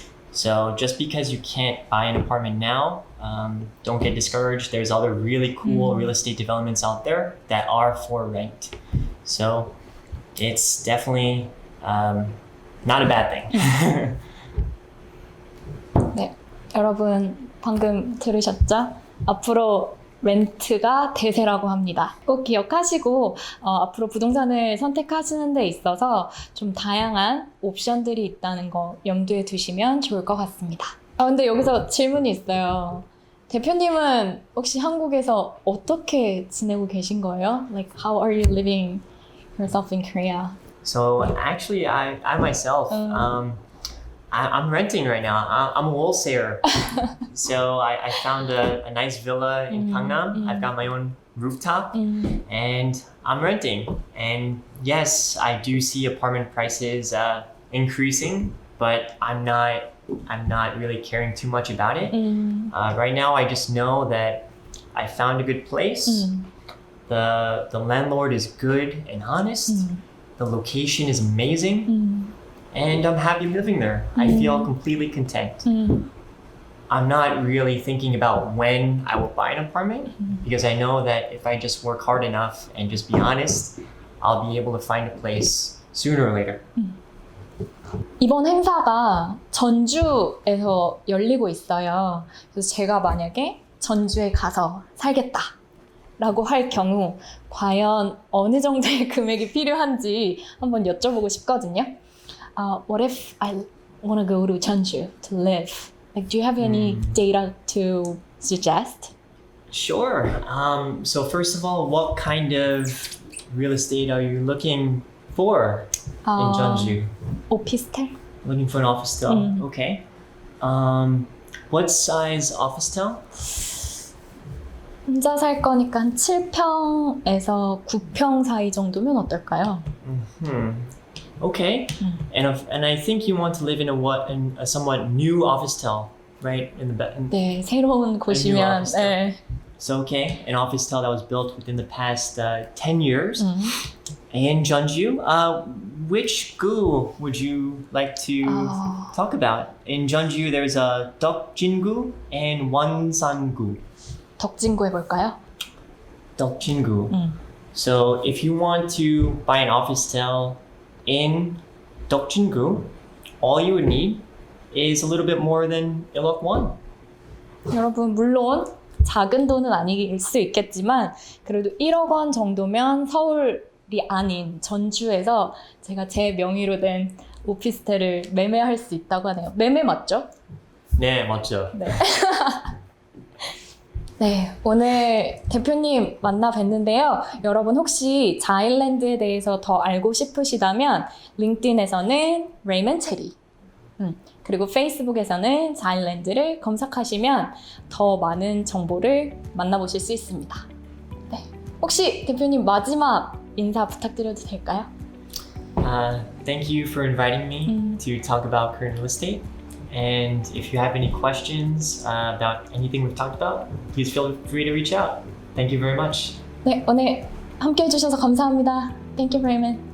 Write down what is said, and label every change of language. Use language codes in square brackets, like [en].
[en] So just because you can't buy an apartment now, don't get discouraged. There's other really cool real estate developments out there that are for rent. So it's definitely not a bad thing. [ko] 네, 여러분 방금 들으셨죠? 앞으로 렌트가 대세라고 합니다. 꼭 기억하시고 앞으로 부동산을 선택하시는 데 있어서 좀 다양한 옵션들이 있다는 거 염두에 두시면 좋을 것 같습니다. 근데 여기서 질문이 있어요. 대표님은 혹시 한국에서 어떻게 지내고 계신 거예요? [en] Like, how are you living yourself in Korea? So actually, I myself, I'm renting right now. I'm a wholesaler. So I found a nice villa in Gangnam. I've got my own rooftop and I'm renting. And yes, I do see apartment prices increasing, but I'm not really caring too much about it. Right now, I just know that I found a good place. The landlord is good and honest. The location is amazing. And I'm happy living there. I feel completely content. I'm not really thinking about when I will buy an apartment because I know that if I just work hard enough and just be honest, I'll be able to find a place sooner or later. [ko] 이번 행사가 전주에서 열리고 있어요. 그래서 제가 만약에 전주에 가서 살겠다 라고 할 경우 과연 어느 정도의 금액이 필요한지 한번 여쭤보고 싶거든요. [en] What if I want to go to Jeonju to live? Like, do you have any data to suggest? Sure. So first of all, what kind of real estate are you looking for in Jeonju? [ko] 오피스텔? [en] Looking for an office-tel? Okay. What size office-tel? [ko] 혼자 살 거니까 한 7평에서 9평 사이 정도면 어떨까요? [en] Okay. And I think you want to live in a somewhat new office-tel, right? [ko] 네, 새로운 곳이면 네. [en] So okay, an office-tel that was built within the past 10 years. In Jeonju, which gu would you like to talk about? In Jeonju, there's a Deokjin-gu and Wonsan-gu. [ko] 덕진구 해볼까요? [en] Deokjin-gu. So if you want to buy an office-tel in Deokjin-gu, all you would need is a little bit more than 1억 won. [ko] 여러분, 물론 작은 돈은 아닐 수 있겠지만 그래도 1억 원 정도면 서울이 아닌 전주에서 제가 제 명의로 된 오피스텔을 매매할 수 있다고 하네요. 매매 맞죠? 네, 맞죠. 네. 네, 오늘 대표님 만나 뵀는데요. 여러분 혹시 자이랜드에 대해서 더 알고 싶으시다면 링크드인에서는 Raymond Chetti, 그리고 페이스북에서는 자이랜드를 검색하시면 더 많은 정보를 만나보실 수 있습니다. 네, 혹시 대표님 마지막 인사 부탁드려도 될까요? [en] Thank you for inviting me to talk about current real estate. And if you have any questions about anything we've talked about, please feel free to reach out. Thank you very much. [ko] 네, 오늘 함께 해주셔서 감사합니다. [en] Thank you, Raymond.